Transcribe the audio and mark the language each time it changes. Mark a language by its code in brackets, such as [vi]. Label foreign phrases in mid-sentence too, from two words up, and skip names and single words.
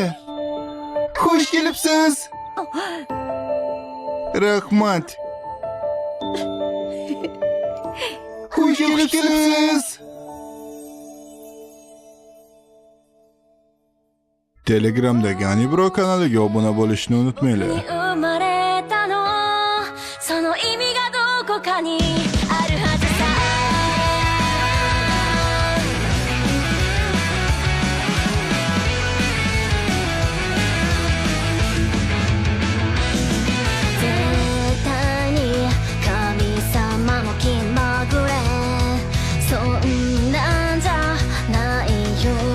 [uz] Xush kelibsiz. Rahmat. Xush kelibsiz. Telegramdagi Anibro kanaliga obuna bo'lishni unutmanglar. [ja] 生まれたのその意味がどこかにあるはずさ絶対に神様も気まぐれそんなんじゃないよ